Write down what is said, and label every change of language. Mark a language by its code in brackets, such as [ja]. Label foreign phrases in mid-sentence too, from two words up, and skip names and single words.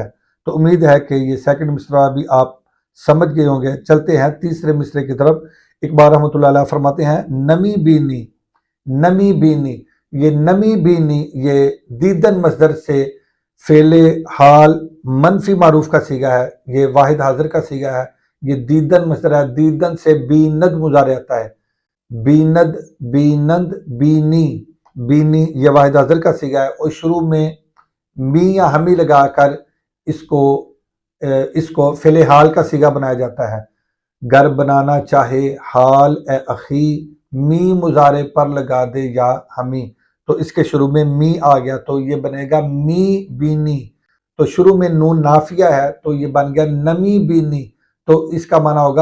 [ur] تو امید ہے کہ یہ سیکنڈ مصرع بھی آپ سمجھ گئے ہوں گے۔ چلتے ہیں تیسرے مصرے کی طرف۔ اقبال رحمۃ اللہ علیہ فرماتے ہیں [fa] نمی بینی، نمی بینی، [ur] یہ [fa] نمی بینی [ur] یہ دیدن مصدر سے فعل حال منفی معروف کا صیغہ ہے، یہ واحد حاضر کا صیغہ ہے، یہ دیدن مصدر ہے، دیدن سے بیند مضارع آتا ہے، [fa] بیند، بینند، بینی، بینی [ur] یہ واحد حاضر کا صیغہ ہے، اور شروع میں می یا ہمی لگا کر اس کو فعل حال کا صیغہ بنایا جاتا ہے۔ گر بنانا چاہے حال اے اخی، می مضارع پر لگا دے یا ہمی، تو اس کے شروع میں می آ گیا تو یہ بنے گا [fa] می بینی، [ur] تو شروع میں نون نافیہ ہے تو یہ بن گیا [fa] نمی بینی، [ur] تو اس کا معنی ہوگا